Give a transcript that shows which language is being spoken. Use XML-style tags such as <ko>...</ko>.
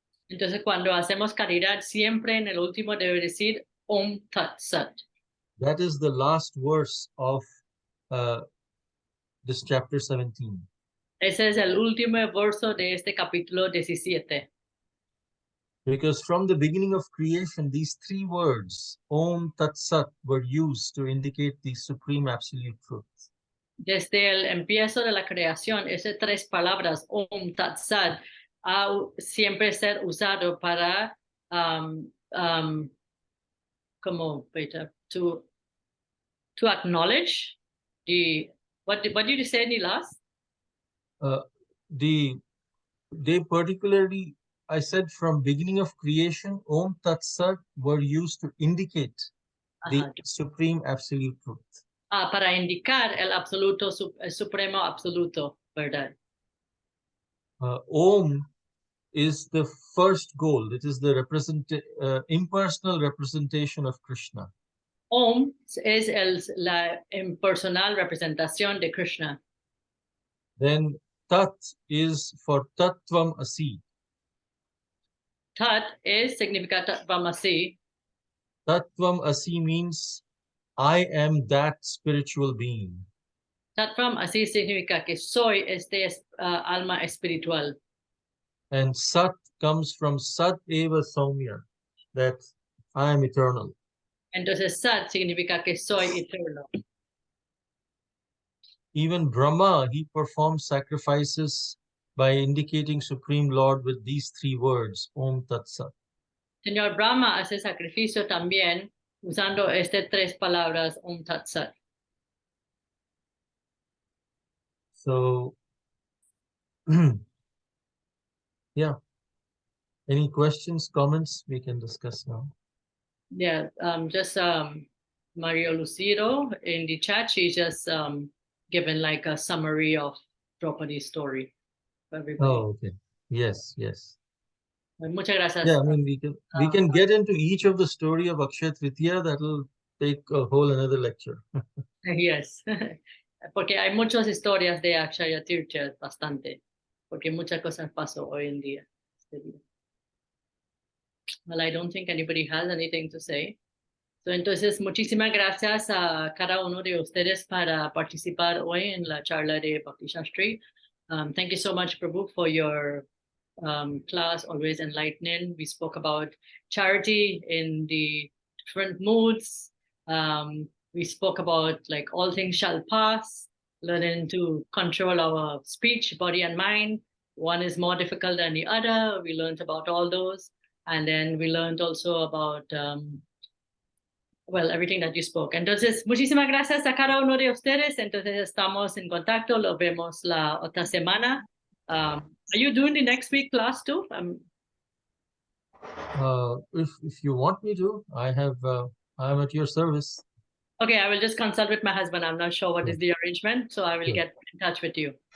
<es>Entonces, cuando hacemos caridad, siempre en el último debe decir Om Tat Sat.</es> <en>That is the last verse of this chapter 17.</en> <es>Ese es el último verso de este capítulo 17.</es> <en>Because from the beginning of creation, these three words, Om Tat Sat, were used to indicate the supreme absolute truth.</en> <es>Desde el empiezo de la creación, esas tres palabras, Om Tat Sat, ha siempre ser usado para como</es> <en>to acknowledge the what did you say in the last? They particularly, I said, from beginning of creation, Om Tat Sat were used to indicate the supreme absolute truth.</en> <es>Para indicar el absoluto, el supremo absoluto, ¿verdad?</es> <en>Om is the first goal. It is the impersonal representation of Krishna.</en> <es>Om es la impersonal representación de Krishna.</es> <en>Then Tat is for Tattvam Asi.</en> <es>Tat significa Tattvam Asi.</es> <en>Tattvam Asi means I am that spiritual being.</en> <es>Tattvam Asi significa que soy alma espiritual.</es> <en>And Sat comes from Sat Eva Saumya, that I am eternal.</en> <es>Entonces Sat significa que soy eterno.</es> <en>Even Brahma, he performs sacrifices by indicating Supreme Lord with these three words, Om Tat Sat.</en> <es>Señor Brahma hace sacrificio también usando estas tres palabras, Om Tat Sat.</es> <en>So, yeah. Any questions, comments we can discuss now? Yeah, just Mario Lucido in the chat, she just given like a summary of Draupadi's story for everybody. Oh, okay. Yes, yes.</en> <es>Muchas gracias.</es> <en>Yeah, I mean, we can get into each of the story of Akshaya Tritiya. That'll take a whole another lecture.</en> <es>Yes, porque hay muchas historias de Akshaya Tritiya, bastante, porque muchas cosas pasó hoy en día.</es> <en>Well, I don't think anybody has anything to say.</en> <es>So, entonces, muchísimas gracias a cada uno de ustedes para participar hoy en la charla de Bhakti Shastri.</es> <en>Thank you so much, Prabhu, for your class, always enlightening. We spoke about charity in the different moods. We spoke about like all things shall pass, learning to control our speech, body, and mind. One is more difficult than the other. We learned about all those. And then we learned also about, well, everything that you spoke.</en> <es>Entonces, muchísimas gracias a cada uno de ustedes. Entonces, estamos en contacto. Lo vemos la otra semana.</es> <en>Are you doing the next week class too? If you want me to, I'm at your service. Okay, I will just consult with my husband. I'm not sure what is the arrangement, so I will get in touch with you.</en>